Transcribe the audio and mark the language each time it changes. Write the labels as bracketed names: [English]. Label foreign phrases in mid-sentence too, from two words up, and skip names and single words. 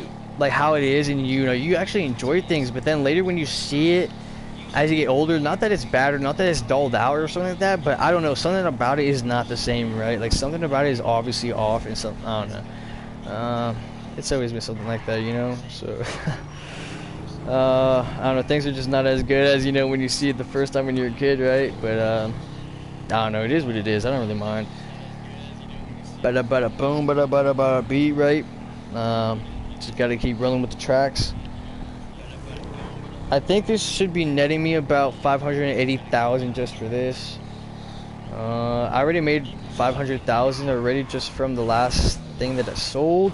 [English] Like how it is, and you know you actually enjoy things, but then later when you see it as you get older, not that it's bad or not that it's dulled out or something like that, but I don't know, something about it is not the same, right? Like something about it is obviously off, and something I don't know. It's always been something like that, you know. So I don't know, things are just not as good as you know when you see it the first time when you're a kid, right? But I don't know, it is what it is. I don't really mind. Bada bada boom, bada bada bada beat, right? Just gotta keep rolling with the tracks. I think this should be netting me about 580,000 just for this. I already made 500,000 already just from the last thing that I sold.